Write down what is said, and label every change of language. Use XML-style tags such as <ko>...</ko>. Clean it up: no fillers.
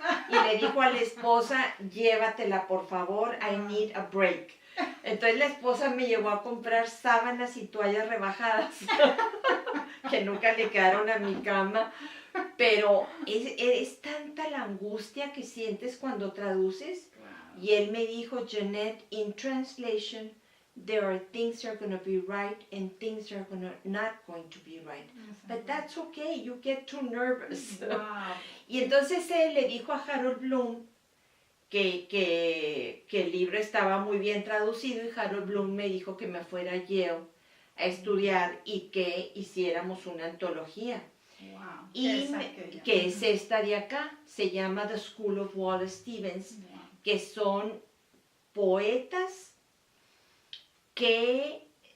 <es>Y le dijo a la esposa, llévatela por favor,</es> <en>I need a break.</en> <es>Entonces la esposa me llevó a comprar sábanas y toallas rebajadas, que nunca le quedaron a mi cama. Pero es tanta la angustia que sientes cuando traduces. Y él me dijo,</es> <en>Janet, in translation, there are things that are going to be right and things that are not going to be right. But that's okay, you get too nervous. Wow.</en> <es>Y entonces él le dijo a Harold Bloom que el libro estaba muy bien traducido, y Harold Bloom me dijo que me fuera a Yale a estudiar y que hiciéramos una antología.</es> <en>Wow.</en> <es>Y que es esta de acá, se llama The School of Wallace Stevens, que son poetas que</es>